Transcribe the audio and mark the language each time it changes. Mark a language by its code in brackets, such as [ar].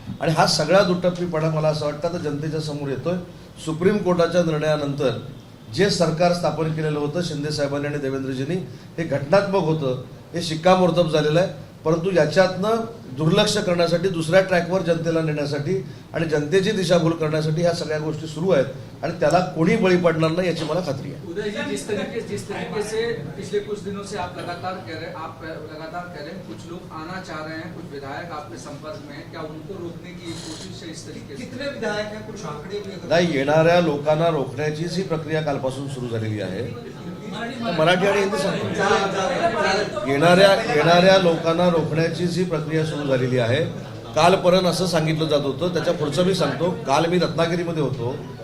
[mr] आणि हा सगळा दुटप्पीपणा मला असं वाटतं तर जनतेच्या समोर येतोय. सुप्रीम कोर्टाच्या निर्णयानंतर जे सरकार स्थापन केलेलं होतं शिंदे साहेबांनी आणि देवेंद्रजींनी, हे घटनात्मक होतं, हे शिक्कामोर्तब झालेलं आहे. परंतु याच्यातनं दुर्लक्ष करण्यासाठी, दुसऱ्या ट्रॅकवर जनतेला नेण्यासाठी आणि जनतेची दिशाभूल करण्यासाठी ह्या सगळ्या गोष्टी सुरू आहेत आणि त्याला कोणी बळी पडणार नाही याची मला खात्री आहे. [hi] उदय जी, जिस तरीके से पिछले कुछ दिनों से आप लगातार कह रहे हैं कुछ लोग आना चाह रहे हैं, कुछ विधायक आपके संपर्क में हैं, क्या उनको रोकने की कोशिश है? इस तरीके से कितने विधायक हैं, कुछ आंकड़े भी [mr] नाही, येणाऱ्या लोकांना रोखण्याचीच ही प्रक्रिया कालपासून सुरू झालेली आहे. मराठी आणि हिंदी सांगतो. येणाऱ्या लोकांना रोखण्याचीच ही प्रक्रिया सुरू झालेली आहे. कालपर्यंत असं सांगितलं जात होतं, त्याच्या पुढचं मी सांगतो. काल मी रत्नागिरीमध्ये होतो.